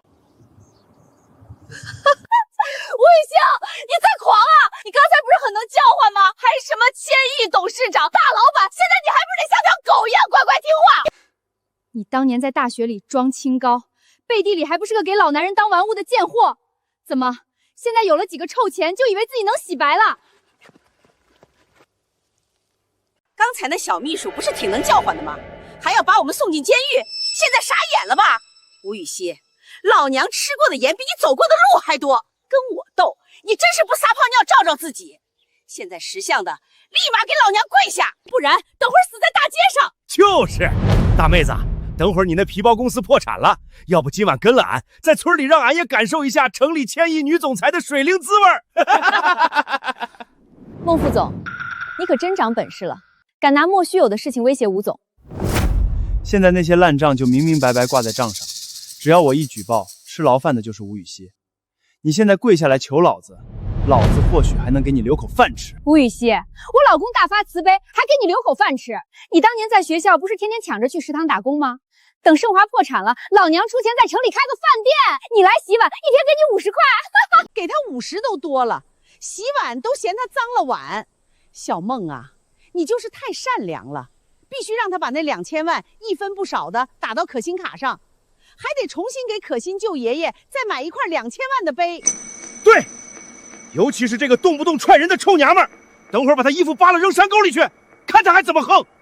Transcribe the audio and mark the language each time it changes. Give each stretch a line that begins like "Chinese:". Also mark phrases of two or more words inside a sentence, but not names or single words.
Chinese: 吳雨欣，你在狂啊！你剛才不是很能叫喚嗎？還什麼千億董事長、大老闆，現在你還不得像條狗一樣乖乖聽話？你當年在大學裡裝清高，背地裡還不是個給老男人當玩物的賤貨？怎麼現在有了幾個臭錢，就以為自己能洗白了？剛才那小秘書不是挺能叫喚的嗎？還要把我們送進監獄，現在傻眼了吧？吳雨欣，老娘吃過的鹽比你走過的路還多，跟我鬥，你真是不撒泡尿照照自己。現在識相的，立馬給老娘跪下，不然等會兒死在大街上。就是，大妹子，等會兒你那皮包公司破產了，要不今晚跟了俺，在村裡讓俺也感受一下城裡千億女總裁的水靈滋味兒。孟副總，你可真長本事了，敢拿莫須有的事情威脅吳總。現在那些爛賬就明明白白掛在賬上，只要我一舉報，吃牢飯的就是吳雨溪。你現在跪下來求老子，老子或許還能給你留口飯吃。吳雨溪，我老公大發慈悲，還給你留口飯吃。你當年在學校不是天天搶着去食堂打工嗎？等盛華破產了，老娘出錢在城裡開個飯店，你來洗碗，一天給你50塊。給他50都多了，洗碗都嫌他髒了碗。小孟啊，你就是太善良了。必須讓他把那2000萬一分不少的打到可心卡上，還得重新給可心舅爺爺再買一塊2000萬的碑。對，尤其是這個動不動踹人的臭娘們兒，等會兒把她衣服扒了扔山溝裡去，看她還怎麼橫。